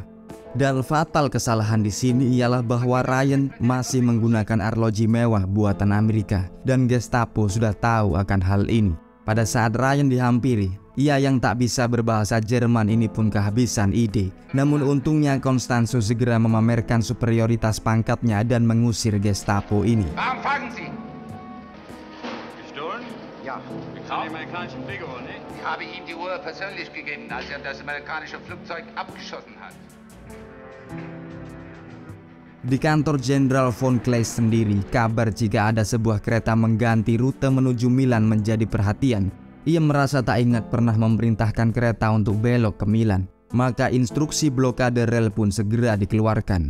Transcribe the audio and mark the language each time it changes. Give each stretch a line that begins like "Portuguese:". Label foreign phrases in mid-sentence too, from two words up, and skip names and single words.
Indonesian: Dan fatal kesalahan di sini ialah bahwa Ryan masih menggunakan arloji mewah buatan Amerika dan Gestapo sudah tahu akan hal ini. Pada saat Ryan dihampiri, ia yang tak bisa berbahasa Jerman ini pun kehabisan ide. Namun untungnya Costanzo segera memamerkan superioritas pangkatnya dan mengusir Gestapo ini.
German: Ja. Gekauft? Amerikanischen Flieger, ne? Ich habe ihm die Uhr persönlich gegeben, als das amerikanische Flugzeug abgeschossen hat.
Indonesian: Di kantor Jenderal von Kleist sendiri, kabar jika ada sebuah kereta mengganti rute menuju Milan menjadi perhatian. Ia merasa tak ingat pernah memerintahkan kereta untuk belok ke Milan. Maka instruksi blokade rel pun segera dikeluarkan.